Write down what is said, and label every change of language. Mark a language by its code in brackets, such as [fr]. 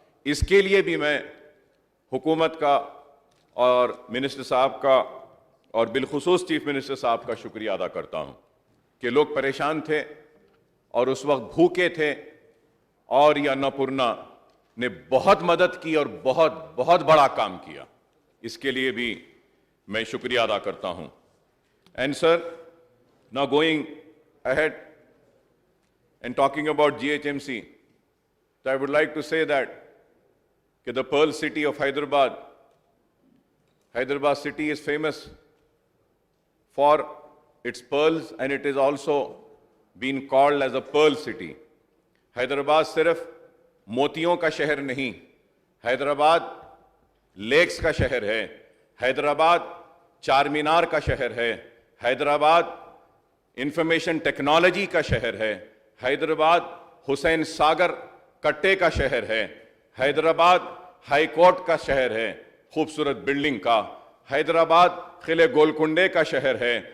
[hi] इसके लिए भी मैं हुकूमत का और मिनिस्टर साहब का और बिलखुसूस चीफ मिनिस्टर साहब का शुक्रिया अदा करता हूं कि लोग परेशान थे और उस वक्त भूखे थे और ये अन्नपूर्णा ने बहुत मदद की और बहुत बहुत बड़ा काम किया. इसके लिए भी मैं शुक्रिया अदा करता हूं. [en] And sir, now going ahead and talking about GHMC, so I would like to say that the Pearl City of Hyderabad city is famous for its pearls and it is also been called as a Pearl City. [hi] Hyderabad सिर्फ मोतियों का शहर नहीं, Hyderabad lakes का शहर है, हैदराबाद चार मीनार का शहर है, हैदराबाद इंफॉर्मेशन टेक्नोलॉजी का शहर है, हैदराबाद हुसैन सागर कट्टे का शहर है, हैदराबाद हाई कोर्ट का शहर है खूबसूरत बिल्डिंग का, हैदराबाद किले गोलकुंडे का शहर है.